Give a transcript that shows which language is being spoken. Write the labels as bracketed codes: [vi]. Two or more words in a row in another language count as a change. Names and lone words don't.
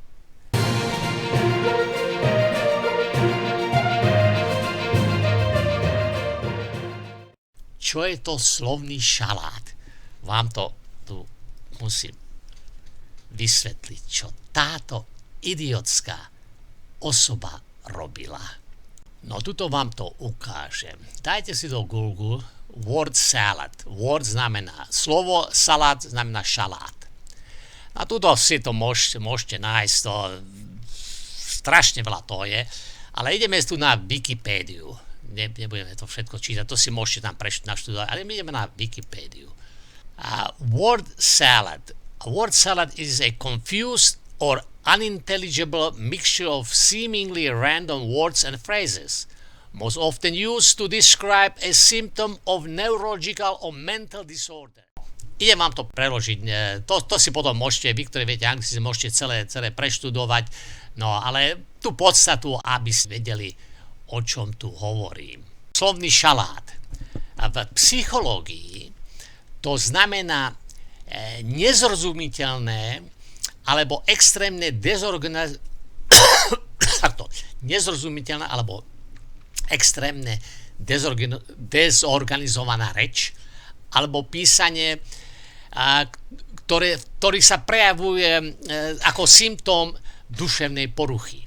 [sk] Čo je to slovný šalát? Vám to tu musím vysvetliť, čo táto idiotská osoba robila. No tuto vám to ukážem. Dajte si do Google [en] word salad. [sk] Word znamená slovo, salad znamená šalát. A tuto si to môžete nájsť, to strašne veľa toho je, ale ideme tu na Wikipédiu. Nebudeme to všetko čítať, to si môžete tam naštudovať, ale my ideme na Wikipédiu. [en] Word salad. A word salad is a confused or unintelligible mixture of seemingly random words and phrases, most often used to describe a symptom of neurological or mental disorder. [sk] Idem vám to preložiť, to si potom môžete, vy, ktorí viete anglicky, môžete celé preštudovať, no ale tú podstatu, aby ste vedeli, o čom tu hovorím. Slovný šalát. V psychológii to znamená nezrozumiteľné alebo extrémne nezrozumiteľná alebo extrémne dezorganizovaná reč alebo písanie, ktorý sa prejavuje ako symptóm duševnej poruchy.